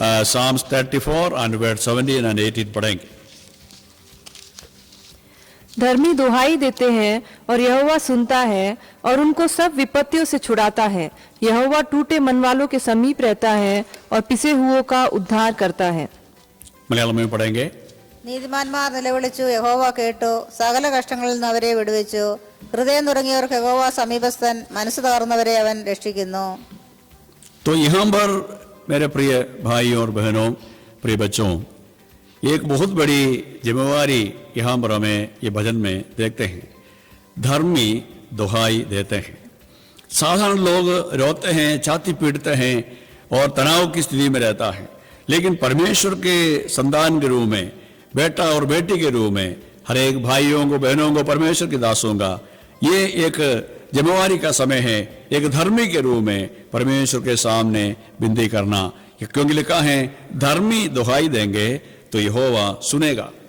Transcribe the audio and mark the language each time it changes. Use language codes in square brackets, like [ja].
[en] Psalms 34 and verse 17 and 18 [hi] पढ़ेंगे. धर्मी दुहाई देते हैं और यहोवा सुनता है, और उनको सब विपत्तियों से छुड़ाता है। यहोवा टूटे मन वालों के समीप रहता है और पिसे हुओं का उद्धार करता है। मलयालम में पढ़ेंगे। [ml] നീതിമാന്മാർ നിലവിളിച്ചു, യഹോവ കേട്ടു, സകല കഷ്ടങ്ങളിൽ നിന്ന് അവരെ വിടുവിച്ചു. ഹൃദയം തുടങ്ങിയവർക്ക് യഹോവ സമീപസ്ഥൻ, മനസ്സ് തകർന്നവരെ അവൻ രക്ഷിക്കുന്നു. [hi] तो यहाँ पर मेरे प्रिय भाइयों और बहनों, प्रिय बच्चों, एक बहुत बड़ी जिम्मेवारी यहाँ पर हमें ये भजन में देखते हैं। धर्मी दुहाई देते हैं। साधारण लोग रोते हैं, छाती पीटते हैं और तनाव की स्थिति में रहता है, लेकिन परमेश्वर के संतान के रूप में, बेटा और बेटी के रूप में हर एक भाइयों को, बहनों को, परमेश्वर के दासों का ये एक जिम्मेवारी का समय है, एक धर्मी के रूप में परमेश्वर के सामने विनती करना, क्योंकि लिखा है धर्मी दुहाई देंगे तो यहोवा सुनेगा।